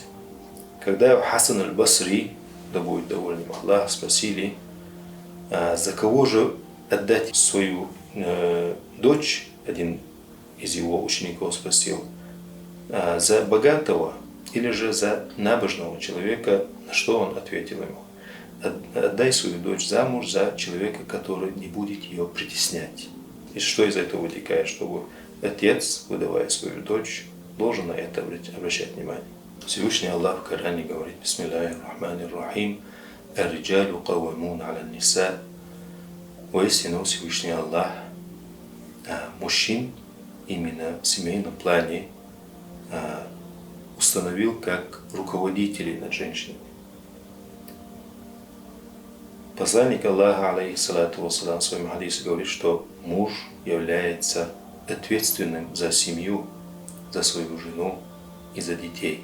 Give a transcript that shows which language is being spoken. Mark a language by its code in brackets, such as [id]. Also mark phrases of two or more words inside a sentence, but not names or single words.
[ru] Когда Хасан аль-Басри, да будет доволен Аллах, спросили, за кого же отдать свою дочь, один из его учеников спросил, за богатого или же за набожного человека, на что он ответил ему: отдай свою дочь замуж за человека, который не будет ее притеснять. И что из этого вытекает? Чтобы отец, выдавая свою дочь, должен на это обращать внимание. Всевышний Аллах в Коране говорит: [ar] بسم الله الرحمن الرحيم، الرجال قوامون على النساء. [ru] Воистину Всевышний Аллах мужчин именно в семейном плане установил как руководителей над женщинами. Посланник Аллаха, [ar] عليه الصلاة والسلام, [ru] в своем хадисе говорит, что муж является ответственным за семью, за свою жену и за детей.